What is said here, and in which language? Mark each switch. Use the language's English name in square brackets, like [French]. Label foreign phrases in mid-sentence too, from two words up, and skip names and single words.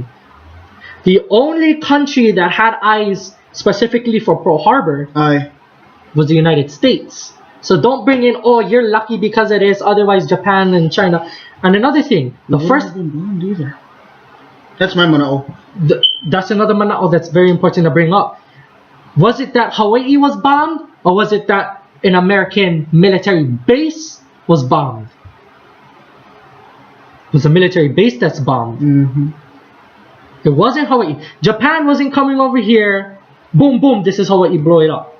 [English] The only country that had eyes specifically for Pearl Harbor was the United States. So don't bring in, oh, you're lucky because it is, otherwise Japan and China. And another thing, the first... That's my manaʻo. That's another manaʻo that's very important to bring up. Was it that Hawaii was bombed, or was it that an American military base was bombed? It was a military base that's bombed. Mm-hmm. It wasn't Hawaii. Japan wasn't coming over here, boom, boom, this is Hawaii, blow it up.